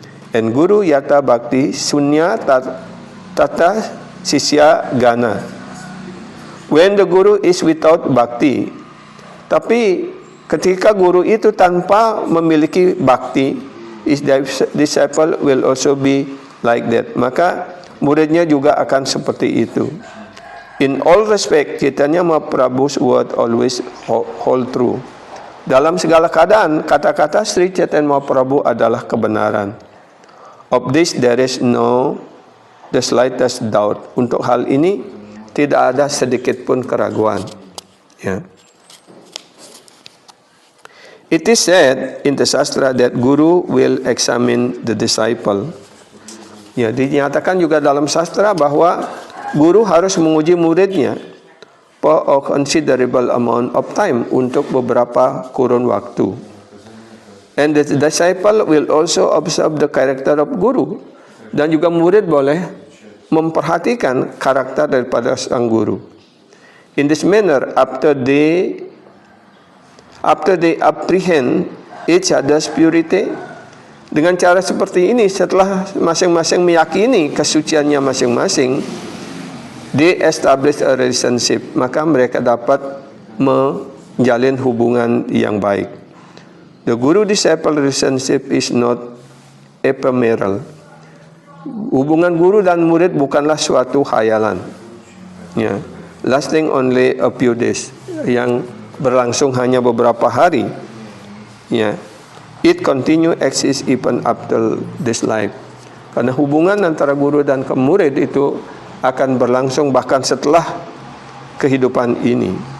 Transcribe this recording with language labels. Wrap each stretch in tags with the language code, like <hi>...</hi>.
<bn>And Guru Yata Bhakti Sunya Tata Sisya Gana.</bn> <en>When the guru is without bhakti,</en> <id>tapi ketika guru itu tanpa memiliki bhakti,</id> <en>his disciple will also be like that.</en> <id>Maka muridnya juga akan seperti itu.</id> <en>In all respect, Chaitanya Mahaprabhu's word always hold true.</en> <id>Dalam segala keadaan, kata-kata Sri Chaitanya Mahaprabhu adalah kebenaran.</id> <en>Of this there is the slightest doubt.</en> <id>Untuk hal ini tidak ada sedikit pun keraguan. Ya.</id> <en>It is said in the Shastra that Guru will examine the disciple.</en> <id>Ya, dinyatakan juga dalam sastra bahwa guru harus menguji muridnya.</id> <en>for a considerable amount of time,</en> <id>untuk beberapa kurun waktu.</id> <en>And the disciple will also observe the character of guru.</en> <id>Dan juga murid boleh memperhatikan karakter daripada sang guru.</id> <en>In this manner, after they apprehend each other's purity,</en> <id>dengan cara seperti ini, setelah masing-masing meyakini kesuciannya masing-masing,</id> <en>they establish a relationship,</en> <id>maka mereka dapat menjalin hubungan yang baik.</id> <en>The guru-disciple relationship is not ephemeral.</en> <id>Hubungan guru dan murid bukanlah suatu khayalan, ya,</id> <en>lasting only a few days,</en> <id>yang berlangsung hanya beberapa hari, ya.</id> <en>It continue exist even after this life.</en> <id>Karena hubungan antara guru dan murid itu akan berlangsung bahkan setelah kehidupan ini.</id>